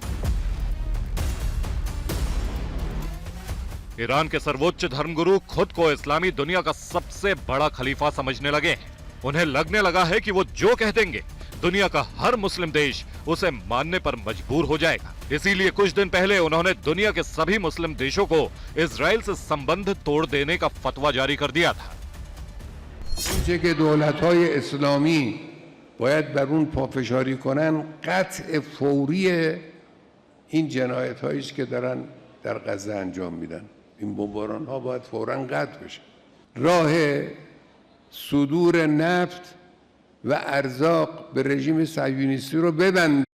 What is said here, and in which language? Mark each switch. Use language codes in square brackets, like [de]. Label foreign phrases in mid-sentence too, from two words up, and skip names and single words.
[hi] ईरान के सर्वोच्च धर्मगुरु खुद को इस्लामी दुनिया का सबसे बड़ा खलीफा समझने लगे हैं। उन्हें लगने लगा है कि वो जो कह देंगे दुनिया का हर मुस्लिम देश उसे मानने पर मजबूर हो जाएगा। इसीलिए कुछ दिन पहले उन्होंने दुनिया के सभी मुस्लिम देशों को इजराइल से संबंध तोड़ देने का फतवा जारी कर दिया था। [fa] اونچه که دولت‌های اسلامی باید بر اون پافشاری کنن قطع فوری این جنایت‌هایی است که دارن در غزه انجام میدن. این بمباران‌ها باید فوراً قطع بشه. راه صدور نفت و ارزاق به رژیم صهیونیستی رو ببند.